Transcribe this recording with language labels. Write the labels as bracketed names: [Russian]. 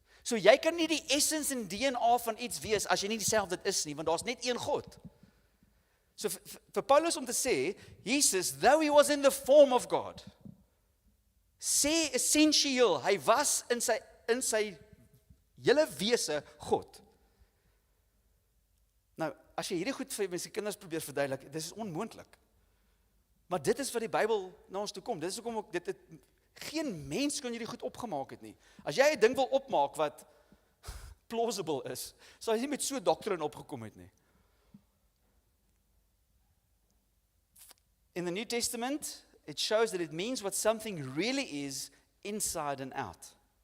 [Afrikaans] So jy kan nie die essence en DNA van iets wees as jy nie dieselfde is nie, want daar's net een God. So vir Paulus om te sê, Jesus, [English] though he was in the form of God, [Afrikaans] sê essentieel, hy was in sy hele wese God. Nou, as jy hierdie goed vir mense kinders probeer verduidelik, dit is onmoontlik. Maar dit is wat die Bybel na ons toe kom. Dit is hoekom ook geen mens kan hierdie goed opgemaak het nie. As jy 'n ding wil opmaak wat plausible is, sal jy nie met so 'n doktrine opgekom het nie. [English] in the New Testament, it shows that it means what something really is inside and out.